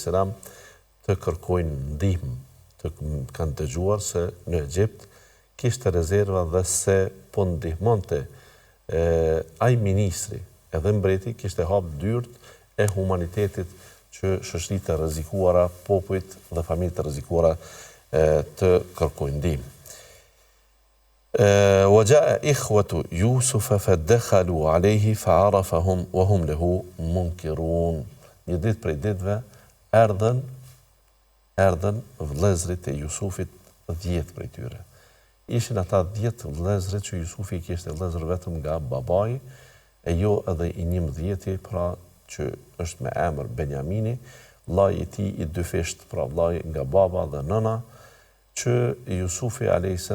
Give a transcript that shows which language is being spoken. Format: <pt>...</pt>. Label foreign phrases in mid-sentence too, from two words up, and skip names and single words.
<sq>të kërkojnë ndihmë, të kanë dëgjuar se në Egjipt kishte rezerva dhe se po ndihmonte ai ministri edhe mbreti kishte hap dyert e humanitetit që shoqëritë të rrezikuara, popujt dhe familjet të rrezikuara të kërkojnë ndihmë.</sq> <ar>وجاء إخوة يوسف فدخلوا عليه فعرفهم وهم له منكرون.</ar> <sq>Një ditë prej ditëve erdhen vëllezërit e Jusufit 10 prej tyre. Ishin ata 10 vëllezërit që Jusufi kishte vëllezër vetëm nga babai, e jo edhe i 11, pra që është me emër Benjamini, vllai i tij i dyfisht, pra vllai nga baba dhe nëna, që Jusufi a.s.</sq>